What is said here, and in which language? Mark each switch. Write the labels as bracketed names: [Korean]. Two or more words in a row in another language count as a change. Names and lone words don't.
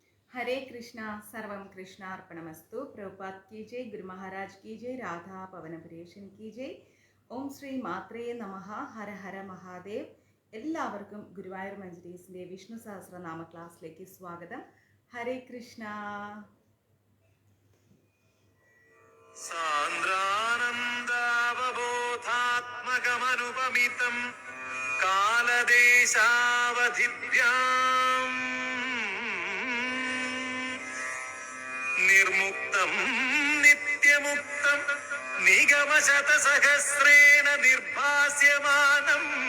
[Sanskrit] हरे कृष्णा सर्वम कृष्णार्पणमस्तु। [Hindi] प्रभुपाद की जय, गुरु महाराज की जय, राधा പവനപുരേശൻ की जय। [Sanskrit] ഓം ശ്രീ മാത്രേ നമഃ. ഹര ഹര മഹാദേവ്. [Malayalam] എല്ലാവർക്കും ഗുരുവായൂർ മഞ്ജരീസിൻ്റെ വിഷ്ണു സഹസ്രനാമ ക്ലാസ്സിലേക്ക് സ്വാഗതം. [Sanskrit] ഹരേ കൃഷ്ണ. സാന്ദ്രാനന്ദാവബോധാത്മകമനുപമിതം കാലദേശാവധിഭ്യാം നിർമുക്തം നിത്യമുക്തം നിഗമശതസഹസ്രേണ നിർഭാസ്യമാനം